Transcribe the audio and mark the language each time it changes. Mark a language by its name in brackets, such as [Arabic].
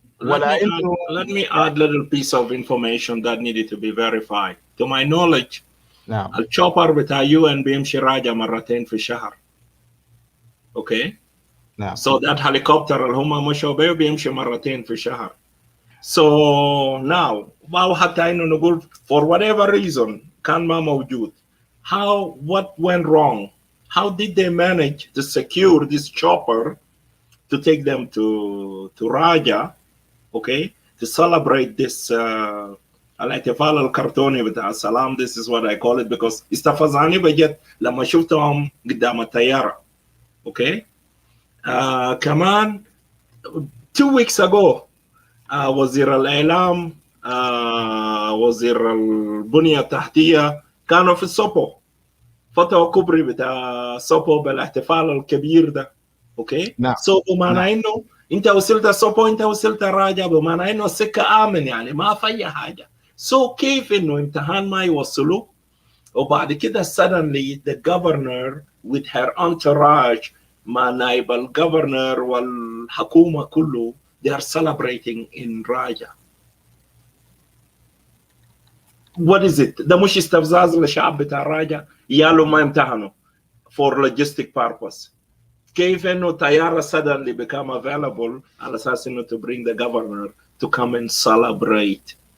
[English] Let me add little piece of information that needed to be verified. To my knowledge, [Arabic] نعم. الشوبر بتاع UN بيمشي راجع مرتين في الشهر. [English] Okay. [Arabic] نعم. [English] So that helicopter [Arabic] اللي هم مشوا بيه بيمشي مرتين في الشهر. [English] So now [Arabic] ما حتى إنه نقول [English] for whatever reason [Arabic] كان ما موجود. [English] What went wrong? How did they manage to secure this chopper to take them to Raja, okay, to celebrate this [Arabic] الاحتفال الكرتوني بتاع السلام. [English] This is what I call it because [Arabic] استفزاني بجد لما شفتهم قدام الطيارة. [English] Okay. [Arabic] كمان [English] 2 weeks ago [Arabic] وزير الإعلام وزير البنية التحتية كانوا في السوبو، فتحوا كوبري بتاع سوبو بالاحتفال الكبير ده. اوكي. نعم. سو بمعنى انه انت وصلت سوبو، انت وصلت راجع، بمعنى انه السكه امن، يعني ما في اي حاجه. سو كيف انه امتحان ما يوصلوا وبعد كده [English] suddenly the governor with her entourage [Arabic] مع نائب الجفرنر والحكومه كله [English] they are celebrating in Raja. What is it؟ [Arabic] ده مش استفزاز للشعب بتاع راجع؟ يالو ما امتحنوا [English] for logistic purpose. [Arabic] كيف انه طياره [English] suddenly become available [Arabic] على اساس انه [English] to bring the governor to come and celebrate.